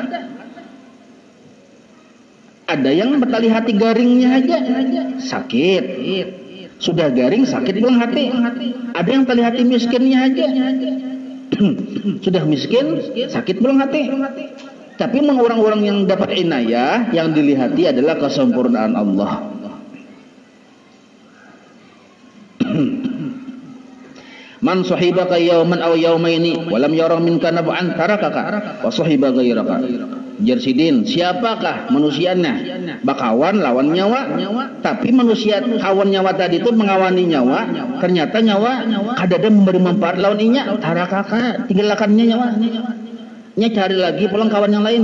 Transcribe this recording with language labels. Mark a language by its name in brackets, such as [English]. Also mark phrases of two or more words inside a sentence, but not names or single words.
[Banjar] Ada yang bertalihati garingnya aja, sakit. Sudah garing sakit pulang hati. Ada yang terlihat miskinnya aja. Sudah miskin sakit pulang hati. Tapi orang-orang yang dapat inayah, yang dilihati adalah kesempurnaan Allah. [Arabic] من صاحبك يوما أو يومين ولم ير منك نفعا تركك وصاحب غيرك. [Banjar] Jersidin, siapakah manusianya? Bakawan lawan nyawa. Tapi manusia kawan nyawa tadi itu mengawani nyawa, ternyata nyawa kadada memberi manfaat lawan inya. Tarakaka, tinggalkannya nyawa. Nya cari lagi pulang kawan yang lain.